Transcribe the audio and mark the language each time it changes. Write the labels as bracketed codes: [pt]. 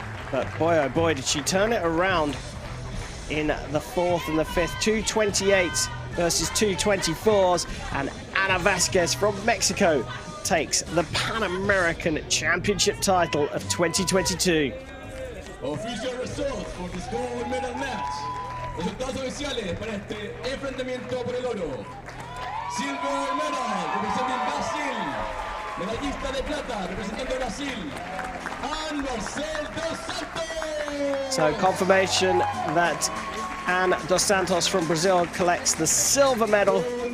[en] But boy, oh boy, did she turn it around in the fourth and the fifth. 228s versus 224s, and Ana Vasquez from Mexico takes the Pan American Championship title of 2022. Official results for this gold medal match. [es] Resultados oficiales para este enfrentamiento por el oro. [en] Silver medal representing Brasil. [es] Medallista de plata representando Brasil. And Marcel Dos Santos. [en] So confirmation that Anne Dos Santos from Brazil collects the silver medal.